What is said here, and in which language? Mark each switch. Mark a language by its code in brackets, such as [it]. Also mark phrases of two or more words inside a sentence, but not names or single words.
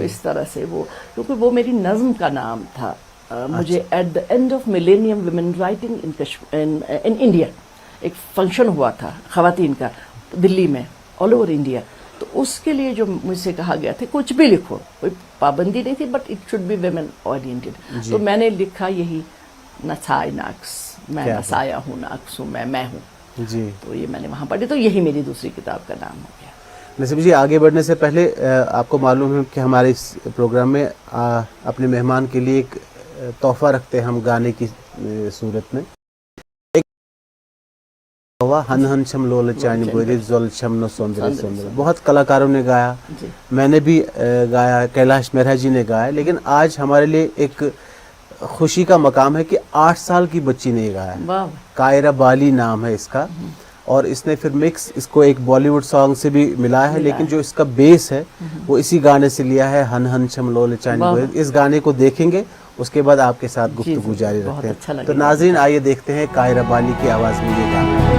[ur] اس طرح سے وہ، کیونکہ وہ میری نظم کا نام تھا. مجھے [en] at the end of millennium women writing in India [ur] ایک فنکشن ہوا تھا خواتین کا دلی میں، [en] all over India. [ur] تو اس کے لیے جو مجھ سے کہا گیا تھا کچھ بھی لکھو، کوئی پابندی نہیں تھی، [en] but it should be women oriented. [ur] تو میں نے لکھا یہی نسائے ناقص، میں نسایا ہوں، ناقص ہوں، میں ہوں. جی. تو یہ میں نے وہاں پڑھی، تو یہی میری دوسری کتاب کا نام ہو گیا. نصیب جی، آگے بڑھنے سے پہلے آپ کو معلوم ہے کہ ہمارے اس پروگرام میں اپنے مہمان کے لیے ایک تحفہ رکھتے ہیں ہم گانے کی صورت میں. [ks] ہن ہن چھم لول چان بوری زول چھم نو سوندر سوندر. [ur] بہت کلاکاروں نے گایا، میں نے بھی گایا، کیلاش مہرا جی نے گایا، لیکن آج ہمارے لیے ایک خوشی کا مقام ہے کہ 8 سال کی بچی نے گایا. کائرہ بالی نام ہے اس کا، اور اس نے پھر مکس اس کو ایک [en] Bollywood song [ur] سے بھی ملایا ہے، لیکن جو اس کا بیس ہے وہ اسی گانے سے لیا ہے، [ks] ہن ہن چھم لول چان بوری. [ur] اس گانے کو دیکھیں گے، اس کے بعد آپ کے ساتھ گفتگو جاری رکھتے ہیں. تو ناظرین آئیے دیکھتے ہیں کائرہ بالی کی آواز میں یہ گانا.